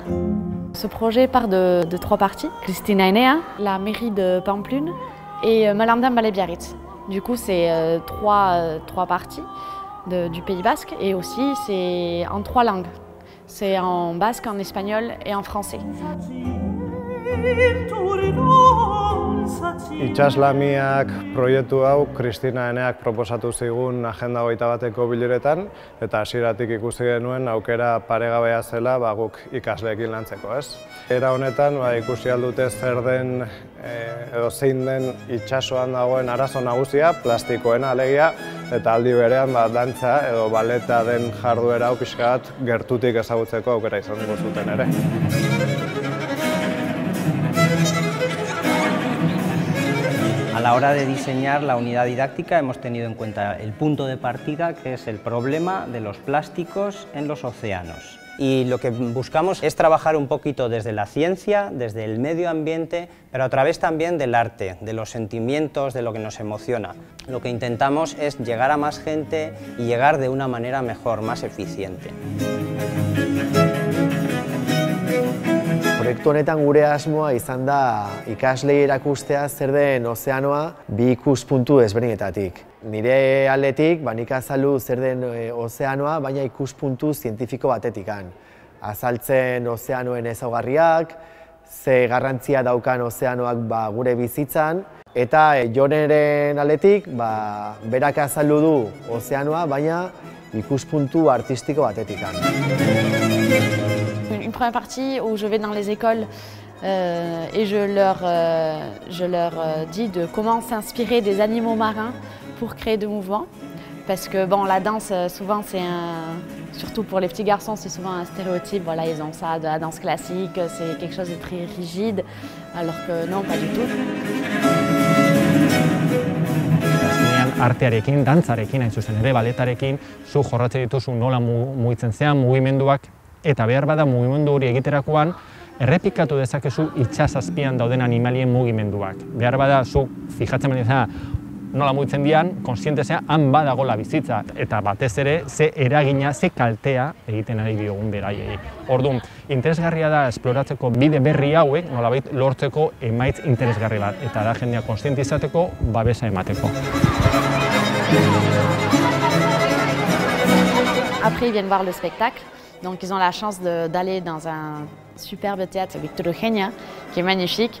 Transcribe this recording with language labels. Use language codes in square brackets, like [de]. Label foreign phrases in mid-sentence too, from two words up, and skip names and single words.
[fr] Ce projet part de 3 parties, Cristina Enea, la mairie de Pamplune et Malandain Balebiarritz. Du coup c'est trois parties du Pays Basque, et aussi c'est en 3 langues. C'est en basque, en espagnol et en français. [eu] Itsaslamiak proiektu hau Cristina Eneak proposatu zigun Agenda 21ko bileretan, eta hasieratik ikusi genuen aukera paregabea zela guk ikasleekin lantzeko, ez? Era honetan ikusi aldute zer den edo zein den itsasoan dagoen arazo nagusia, plastikoena alegia, eta aldi berean dantza edo baleta den jarduera hau pixka bat gertutik ezagutzeko aukera izango zuten ere. [es] A la hora de diseñar la unidad didáctica hemos tenido en cuenta el punto de partida, que es el problema de los plásticos en los océanos. Y lo que buscamos es trabajar un poquito desde la ciencia, desde el medio ambiente, pero a través también del arte, de los sentimientos, de lo que nos emociona. Lo que intentamos es llegar a más gente y llegar de una manera mejor, más eficiente. [eu] Proiektu honetan gure asmoa izan da ikaslei erakustea zer den ozeanoa bi ikuspuntu ezberdinetatik. Nire aldetik nik azaldu zer den ozeanoa, baina ikuspuntu zientifiko batetikan. Azaltzen ozeanoen ezaugarriak, ze garrantzia daukan ozeanoak gure bizitzan, eta Joneren aldetik berak azaldu du ozeanoa, baina ikuspuntu artistiko batetikan. [fr] Une première partie où je vais dans les écoles et je leur dis de comment s'inspirer des animaux marins pour créer de mouvements. Parce que bon, la danse, souvent, surtout pour les petits garçons, c'est souvent un stéréotype. Voilà, ils ont ça de la danse classique, c'est quelque chose de très rigide, alors que non, pas du tout. [eu] Artearekin, dantzarekin, hain zuzen ere, baletarekin, zu jorratzen dituzu nola mugitzen zean, mugimenduak, eta behar bada mugimendu hori egiterakoan, errepikatu dezakezu itsasazpian dauden animalien mugimenduak. Behar bada zu fijatzen baldin nola mugitzen dian, konsiente zea, han badagola bizitza, eta batez ere, ze eragina, ze kaltea egiten ari diogun beraiei. Orduan, interesgarria da esploratzeko bide berri hauek, nolabait lortzeko emaitz interesgarri bat, eta da jendea konstiente izateko, babesa emateko. [fr] Après, ils viennent voir le spectacle. Donc ils ont la chance d'aller dans un superbe théâtre, Víctor Eugenia, qui est magnifique.